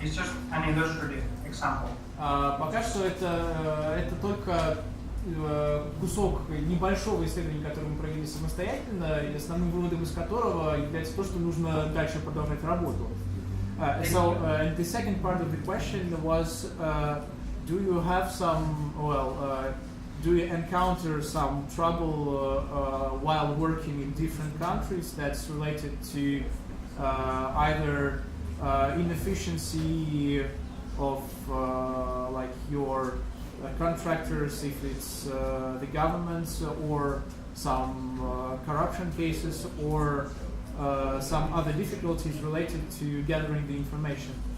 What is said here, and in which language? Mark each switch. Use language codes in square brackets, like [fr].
[en] It's just an illustrative example. [ru] Пока что это только кусок небольшого исследования, которое мы провели самостоятельно, и основным выводом из которого является то, что нужно дальше продолжать работу. [en] The second part of the question was, do you have some, do you encounter some trouble while working in different countries that's related to either inefficiency of like your contractors, if it's the governments, or some corruption cases, or some other difficulties related to gathering the information?